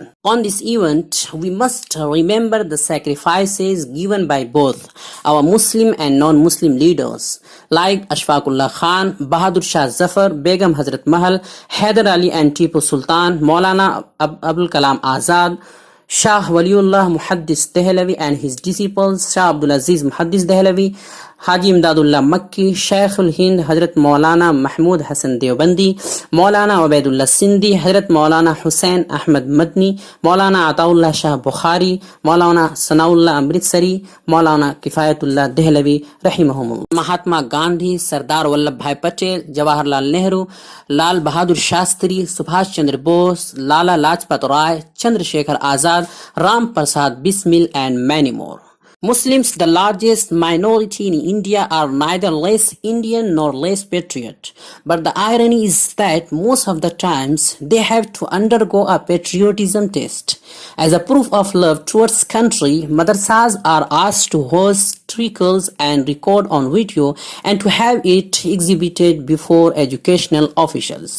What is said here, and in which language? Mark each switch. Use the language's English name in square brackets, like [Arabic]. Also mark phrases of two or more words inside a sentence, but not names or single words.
[English] On this event, we must remember the sacrifices given by both our Muslim and non-Muslim leaders like Ashfaqullah Khan, Bahadur Shah Zafar, Begum Hazrat Mahal, Haider Ali and Tipu Sultan, Maulana Abul Kalam Azad, Shah Waliullah Muhaddis Dehlavi and his disciples, Shah Abdul Aziz Muhaddis Dehlavi, Haji Imdadullah Makki, Shaykhul Hind Hazrat Maulana Mahmud Hassan Deobandi, Maulana Ubaidullah Sindhi, Hazrat Maulana Hussain Ahmad Madni, Maulana Ataullah Shah Bukhari, Maulana Sanaullah Amritsari, Maulana Kifayatullah Dehlavi Rahimahumullah, Mahatma Gandhi, Sardar Vallabhbhai Patel, Jawaharlal Nehru, Lal Bahadur Shastri, Subhash Chandra Bose, Lala Lajpat Rai, Chandrasekhar Azad, Ram Prasad Bismil, and many more. Muslims, the largest minority in India, are neither less Indian nor less patriot. But the irony is that most of the times they have to undergo a patriotism test. As a proof of love towards country, madrasas are asked to host trickles and record on video and to have it exhibited before educational officials.